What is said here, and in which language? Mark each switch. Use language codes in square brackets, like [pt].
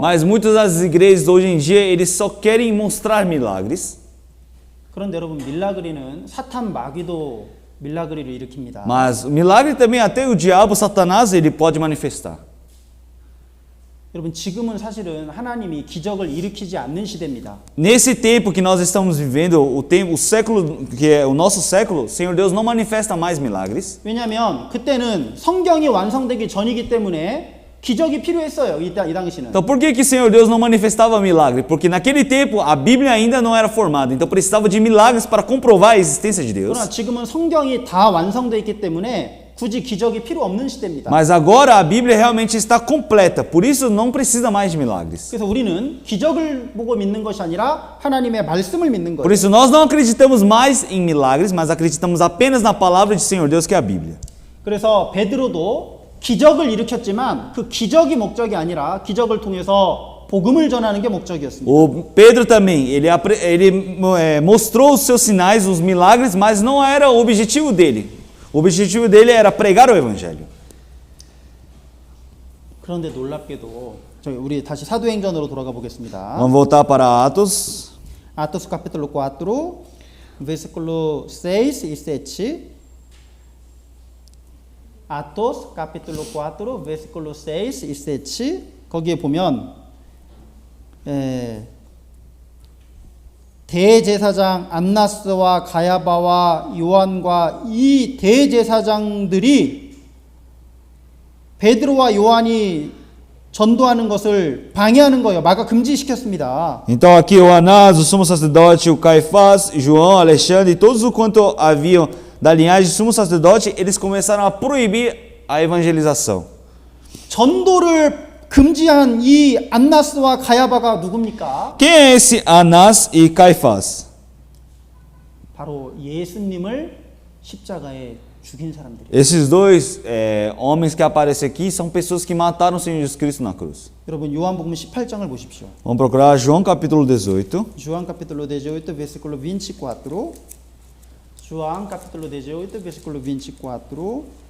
[pt] Mas muitas das igrejas hoje em dia, eles só querem mostrar milagres. [ko] 그런데 여러분 밀라그리는 사탄 마귀도 밀라그리를 일으킵니다. [pt] Mas o milagre também até o diabo, Satanás, ele pode manifestar. [ko] 여러분 지금은 사실은 하나님이 기적을 일으키지 않는 시대입니다. [pt] Nesse tempo que nós estamos vivendo, o século que é o nosso século, o Senhor Deus não manifesta mais milagres. [ko] 왜냐하면 그때는 성경이 완성되기 전이기 때문에 기적이 필요했어요. 이 당시는. [pt] Então por que o Senhor Deus não manifestava milagre? Porque naquele tempo a Bíblia ainda não era formada, então precisava de milagres para comprovar a existência de Deus. [ko] 그러나 지금은 성경이 다 완성되어 있기 때문에 굳이 기적이 필요 없는 시대입니다. [pt] Mas agora a Bíblia realmente está completa, por isso não precisa mais de milagres. [ko] 그래서 우리는 기적을 보고 믿는 것이 아니라 하나님의 말씀을 믿는 [pt] Por [ko] 거예요. [pt] isso nós não acreditamos mais em milagres, mas acreditamos apenas na palavra de Senhor Deus, que é a Bíblia. [ko] 그래서 베드로도 기적을 일으켰지만 그 기적이 목적이 아니라 기적을 통해서 복음을 전하는 게 목적이었습니다. [pt] O Pedro também, ele mostrou os seus sinais, os milagres, mas não era o objetivo dele. O objetivo dele era pregar o evangelho. [ko] 그런데 놀랍게도 우리 다시 사도행전으로 돌아가 보겠습니다. [pt] Vamos voltar para Atos. Atos capítulo 4, versículo 6 e 7. Atos capítulo 4 versículo 6 e 7. [ko] 거기에 보면 대제사장 안나스와 가야바와 요한과 이 대제사장들이 베드로와 요한이 전도하는 것을 방해하는 거예요. 막아 금지시켰습니다. [pt] Então aqui o Anás, o sumo sacerdote, o Caifás, João, Alexandre e todos o quanto haviam da linhagem do sumo sacerdote, eles começaram a proibir a evangelização. [ko] 전도를 금지한 이 안나스와 가야바가 누굽니까? [pt] Quem é esse Anás e Caifás? [ko] 바로 예수님을 십자가에 죽인 사람들이에요. [pt] Esses dois homens que aparecem aqui são pessoas que mataram o Senhor Jesus Cristo na cruz. [ko] 여러분 요한복음 18장을 보십시오. [pt] Vamos procurar João capítulo 18. João capítulo 18, versículo 24. João capítulo 18 versículo 24.